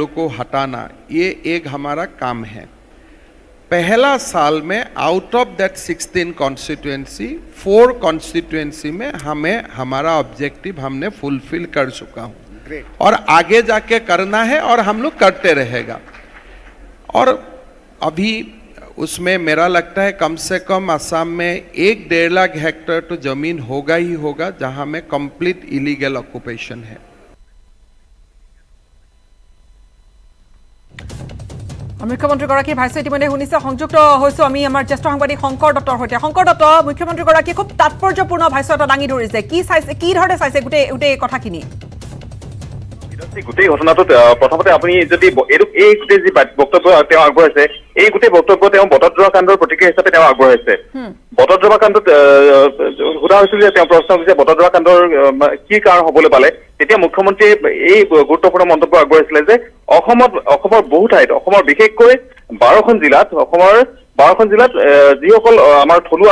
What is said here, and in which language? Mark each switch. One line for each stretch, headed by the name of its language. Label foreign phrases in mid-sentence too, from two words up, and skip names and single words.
Hindi: लोग को हटाना ये एक हमारा काम है पहला साल में
English: out of that 16 constituency
Hindi: 4 कॉन्स्टिट्यूएंसी में हमें हमारा ऑब्जेक्टिव हमने फुलफिल कर चुका हूँ और आगे जाके करना है और हम लोग करते रहेगा और अभी उसमें मेरा लगता है कम से कम असम में 1-1.5 लाख हेक्टेयर तो जमीन होगा ही होगा जहाँ में
English: complete illegal occupation
Hindi: है
Assamese: মুখ্যমন্ত্ৰীগৰাকীৰ ভাষ্য ইতিমধ্যে শুনিছে সংযুক্ত হৈছোঁ আমি আমাৰ জ্যেষ্ঠ সাংবাদিক শংকৰ দত্তৰ সৈতে শংকৰ দত্ত মুখ্যমন্ত্ৰীগৰাকীয়ে খুব তাৎপৰ্যপূৰ্ণ ভাষ্য এটা দাঙি ধৰিছে কি ধৰণে চাইছে গোটেই কথাখিনি গোটেই ঘটনাটোত প্ৰথমতে আপুনি যদি এই গোটেই যি বক্তব্য তেওঁ আগবঢ়াইছে এই গোটেই বক্তব্য তেওঁ বটদ্ৰৱা কাণ্ডৰ প্ৰতিক্ৰিয়া হিচাপে তেওঁ আগবঢ়াইছে বটদ্ৰৱা কাণ্ডত সোধা হৈছিল যে তেওঁ প্ৰশ্ন কৰিছে বটদ্ৰৱা কাণ্ডৰ কি কাৰণ হ'বলৈ পালে তেতিয়া মুখ্যমন্ত্ৰীয়ে এই গুৰুত্বপূৰ্ণ মন্তব্য আগবঢ়াইছিলে যে অসমৰ বহু ঠাইত অসমৰ বিশেষকৈ 12খন জিলাত যিসকল আমাৰ থলুৱা